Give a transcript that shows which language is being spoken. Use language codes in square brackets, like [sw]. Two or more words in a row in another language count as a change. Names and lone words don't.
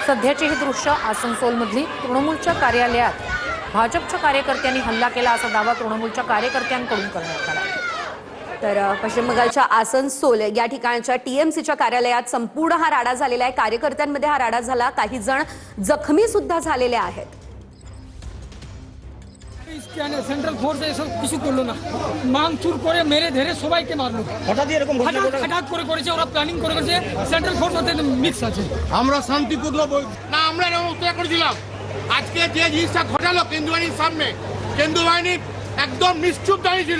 [mr] सध्याची ही दृश्य आसनसोलमधली तृणमूलच्या कार्यालयात भाजपच्या कार्यकर्त्यांनी हल्ला केला असा दावा तृणमूलच्या कार्यकर्त्यांकडून करण्यात आला। तर पश्चिम बंगालच्या आसनसोल या ठिकाणच्या टीएमसीच्या कार्यालयात संपूर्ण हा राडा झालेला आहे। कार्यकर्त्यांमध्ये हा राडा झाला, काही जण जखमी सुद्धा झालेले आहेत। [en] central force [bn] এসব কিছু করলো না, মাংচুর করে মেরে ধরে সবাইকে মারলো। হঠাৎ এরকম হঠাৎ করেছে, ওরা প্ল্যানিং করেছে। [en] central force [bn] ওতে মিক্স আছে। আমরা শান্তিপূর্ণ না, আমরা এরকম উত্তর করেছিলাম। আজকে যে জিনিসটা ঘটালো কেন্দ্রীয় বাহিনীর সামনে, কেন্দ্রীয় বাহিনী একদম নিশ্চুপ দাঁড়িয়েছিল।